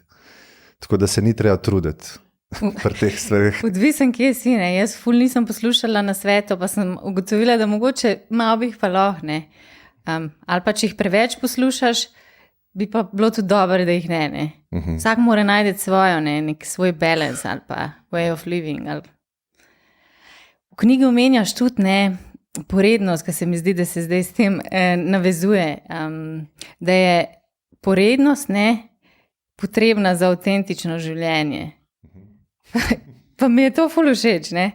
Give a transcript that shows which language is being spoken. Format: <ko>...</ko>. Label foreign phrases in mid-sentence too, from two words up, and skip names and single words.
<sl>Tako da se ni treba truditi pri teh stvarih. Odvisen, kje si, ne. Jaz ful nisem poslušala nasvetov, pa sem ugotovila, da mogoče malo bi jih pa lahko, ne. Ali pa če jih preveč poslušaš, bi pa bilo tudi dobro, da jih ne. Vsak mora najti svojo, ne, nek svoj balance ali pa</sl> <en>way of living.</en> <sl>V knjigi omenjaš tudi, ne, porednost, ki se mi zdi, da se zdaj s tem navezuje, da je porednost, ne, potrebna za avtentično življenje. Pa mi je to ful všeč, ne.</sl>